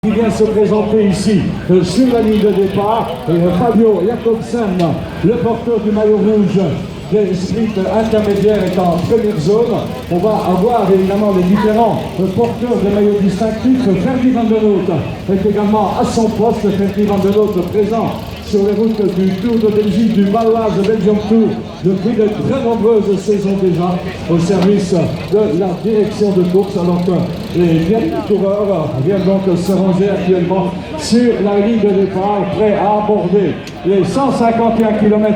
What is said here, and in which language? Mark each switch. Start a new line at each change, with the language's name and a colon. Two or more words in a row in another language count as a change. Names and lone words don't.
French: Qui vient se présenter ici sur la ligne de départ, Fabio Jakobsen, le porteur du maillot rouge des sprints intermédiaires est en première zone. On va avoir évidemment les différents porteurs des maillots distinctifs. Ferdy van der Noot est également à son poste. Ferdy van der Noot présent sur les routes du Tour de Belgique, du Baloise Belgium Tour, depuis de très nombreuses saisons déjà, au service de la direction de course, alors que les derniers coureurs viennent donc se ranger actuellement sur la ligne de départ, prêts à aborder les 151 km.